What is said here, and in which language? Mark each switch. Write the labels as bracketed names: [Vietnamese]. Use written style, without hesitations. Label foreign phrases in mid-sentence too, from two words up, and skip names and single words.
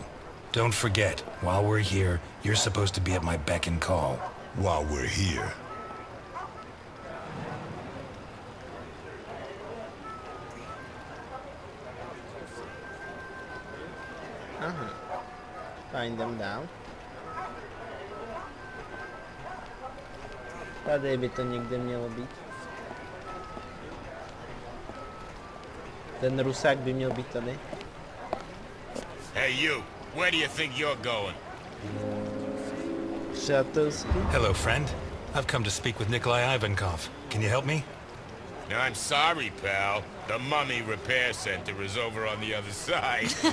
[English] Don't forget, while we're here, you're supposed to be at my beck and call. While we're here. Aha. Find them down. [Czech] Tady by to někde mělo být. Ten Rusák by měl být tady. [English] Hey you, where do you think you're going? [Czech] Přátelský. [English] Hello, friend. I've come to speak with Nikolai Ivankov. Can you help me? I'm sorry, pal. The mummy repair center is over on the other side.